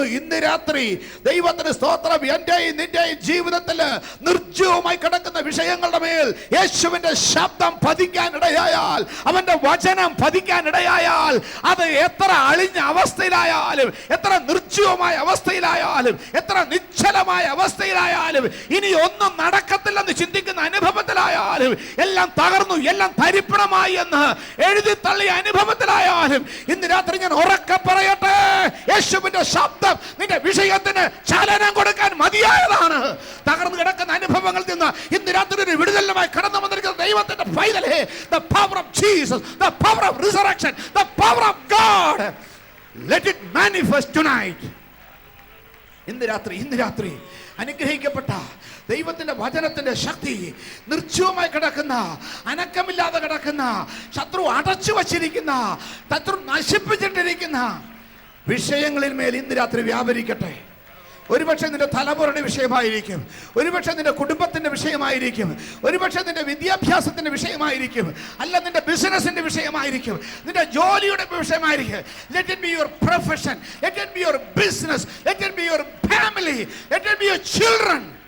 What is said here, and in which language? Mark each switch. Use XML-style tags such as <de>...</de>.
<ml>ഇന്ന് രാത്രി ദൈവത്തിന് സ്തോത്രം. എന്റെയും നിന്റെയും ജീവിതത്തിൽ നിർജ്ജീവമായി കിടക്കുന്ന വിഷയങ്ങളുടെ മേൽ യേശുവിന്റെ ശബ്ദം പതിക്കാനിടയായാൽ, അവന്റെ വചനം പതിക്കാനിടയായാൽ, അത് എത്ര അവസ്ഥയിലായാലും, എത്ര നിർജ്ജീവമായ അവസ്ഥയിലായാലും, എത്ര നിശ്ചലമായ അവസ്ഥയിലായാലും, ഇനി ഒന്നും നടക്കത്തില്ലെന്ന് ചിന്തിക്കുന്ന അനുഭവത്തിലായാലും, എല്ലാം തകർന്നു, എല്ലാം തരിപ്പണമായി എന്ന് എഴുതി തള്ളിയ അനുഭവത്തിലായാലും, ഇന്ന് രാത്രി ഞാൻ ഉറക്കെ പറയട്ടെ, യേശുവിന്റെ ശബ്ദം നിന്റെ വിഷയത്തിന് ചലനം കൊടുക്കാൻ മതിയായതാണ്. തകർന്നു കിടക്കുന്ന അനുഭവങ്ങളിൽ നിന്ന് ഇന്ന് രാത്രി ഒരു വിടുതലുമായി കടന്നു വന്നിരിക്കുന്ന ദൈവത്തിന്റെ പൈതലേ,</ml> <en>the power of Jesus, the power of resurrection, the power of God, let it manifest tonight.</en> <ml>ഇന്ന് രാത്രി അനുഗ്രഹിക്കപ്പെട്ട ദൈവത്തിന്റെ വചനത്തിന്റെ ശക്തി നിർജ്ജീവമായി കിടക്കുന്ന, അനക്കമില്ലാതെ കിടക്കുന്ന, ശത്രു അടച്ചു വച്ചിരിക്കുന്ന, ശത്രു നശിപ്പിച്ചിട്ടിരിക്കുന്ന വിഷയങ്ങളിൽ മേൽ ഇന്ന് രാത്രി വ്യാപരിക്കട്ടെ. ഒരുപക്ഷെ നിന്റെ തലമുറയുടെ വിഷയമായിരിക്കും, ഒരുപക്ഷെ നിന്റെ കുടുംബത്തിന്റെ വിഷയമായിരിക്കും, ഒരുപക്ഷെ നിന്റെ വിദ്യാഭ്യാസത്തിന്റെ വിഷയമായിരിക്കും, അല്ല നിന്റെ ബിസിനസിന്റെ വിഷയമായിരിക്കും, നിന്റെ ജോലിയുടെ വിഷയമായിരിക്കും.</ml> <en>Let it be your profession, let it be your business, let it be your family, let it be your children.</en>